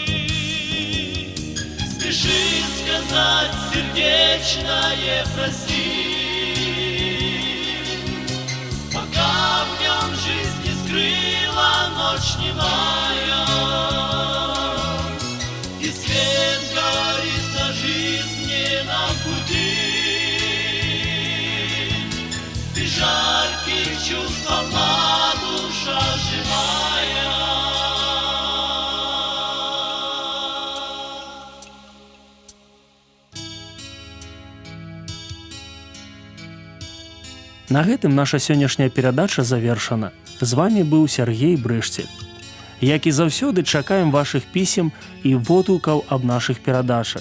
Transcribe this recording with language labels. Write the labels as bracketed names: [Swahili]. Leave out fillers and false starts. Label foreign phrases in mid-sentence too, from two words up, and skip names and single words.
[Russian] Спеши сказать сердечное прости, пока в нем жизнь не скрыла ночь немая, и свет горит на жизненном пути, и жарких чувств полна душа живая. [Belarusian] На гэтым наша сённяшняя перадача завершана. З вами быў Сергей Брышці. Як і заўсёды, чакаем вашых пісем і водгукаў аб нашых перадачах.